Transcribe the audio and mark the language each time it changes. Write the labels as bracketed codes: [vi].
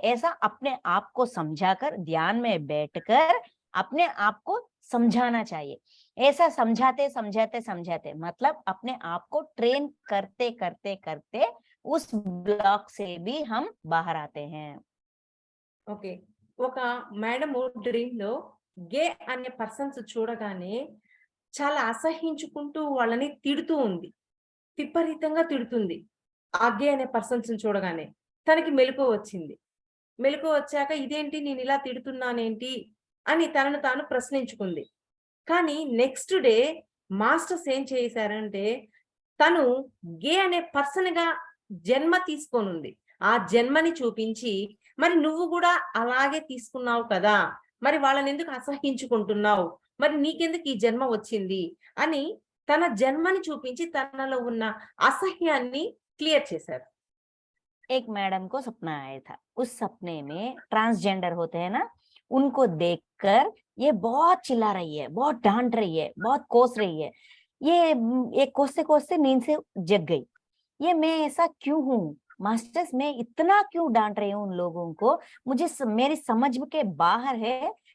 [hi] ऐसा अपने आप को समझाकर ध्यान में बैठकर अपने आप को समझाना चाहिए। ऐसा समझाते समझाते समझाते मतलब अपने आप को ट्रेन करते करते करते उस ब्लॉक से भी हम बाहर आते हैं। ఓకే. [te] ఒక మేడము డ్రీమ్‌లో గే అనే పర్సన్స్ చూడగానే చాలా అసహించుకుంటూ వాళ్ళని తిడుతూ ఉంది. విపరీతంగా తిడుతుంది. ఆ గే అనే పర్సన్స్‌ని చూడగానే. తనకి మెలుకువ వచ్చింది. మెలుకువ వచ్చాక ఇదేంటి నేనిలా తిడుతున్నానేంటి అని తనను తాను ప్రశ్నించుకుంది. కానీ [en] next day [te] మాస్టర్స్ ఏం చేశారంటే తను గే అనే పర్సన్‌గా జన్మ తీసుకోనుంది. ఆ జన్మని చూపించి మరి నువ్వు కూడా అలాగే తీసుకున్నావు కదా! మరి వాళ్ళనెందుకు అసహించుకుంటున్నావు? మరి నీకెందుకు ఈ జన్మ వచ్చింది? అని తన జన్మని చూపించి తనలో ఉన్న అసహ్యాన్ని క్లియర్ చేశారు. [hi] एक मैडम को सपना आया था, उस सपने में ट्रांसजेंडर होते हैं ना, उनको देखकर ये बहुत चिल्ला रही है, बहुत डांट रही है, बहुत कोस रही है। ये कोसते कोसते नींद से जग गई। ये मैं ऐसा क्यों हूँ मास्टर्स, मैं इतना क्यों डांट रही हूँ उन लोगों को, मुझे मेरी समझ के बाहर है।